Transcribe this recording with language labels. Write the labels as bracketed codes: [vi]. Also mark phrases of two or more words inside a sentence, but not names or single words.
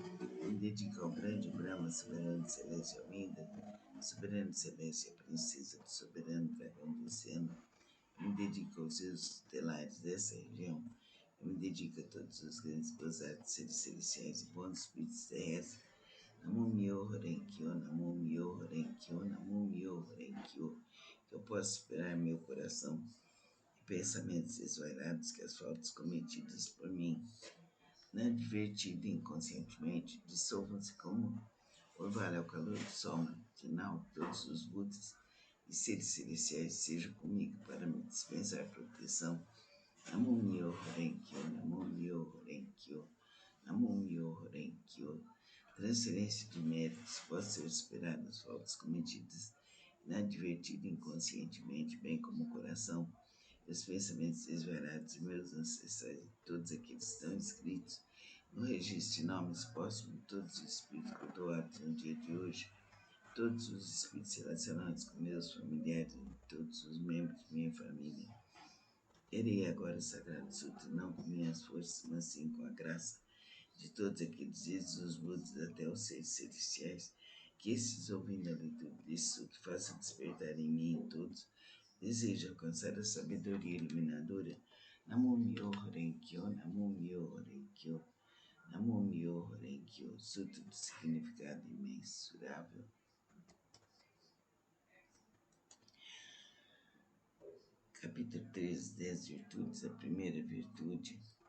[pt] Eu me dedico ao grande Brahma, soberano celeste, ao Inda, soberano celeste, a princesa do soberano dragão do oceano. Eu me dedico aos deuses estelares dessa região. Eu me dedico a todos os grandes Bosatsu, seres celestiais e bons espíritos terrestres. [ja] Namo Myo Renkyo, Namo Myo Renkyo, Namo Myo Renkyo. [pt] Que eu possa superar meu coração e pensamentos desvairados que as faltas cometidas por mim, inadvertido inconscientemente, dissolvam-se como orvalho ao calor do sol matinal. Todos os Budas e seres celestiais sejam comigo para me dispensar proteção. [ja] Namo Myo Renkyo, Namo Myo Renkyo, Namo Myo Renkyo. [pt] Transferência de méritos pode ser superada as faltas cometidas inadvertido inconscientemente, bem como o coração e os pensamentos desvarados de meus ancestrais e todos aqueles que estão inscritos no registro de nomes póstumos de todos os espíritos que eu dou ato no dia de hoje, todos os espíritos relacionados com meus familiares e todos os membros de minha família. Erei agora o Sagrado Sutra, não com minhas forças, mas sim com a graça de todos aqueles Jesus, Budas, até os seres celestiais, que esses ouvindo a leitura desse que faça despertar em mim e em todos, deseja alcançar a sabedoria iluminadora. [ja] Namo Myoho Renkyo, Namo Myoho Renkyo, Namo Myoho Renkyo, [pt] Sutra do significado imensurável. Capítulo 13, 10 virtudes. A primeira virtude.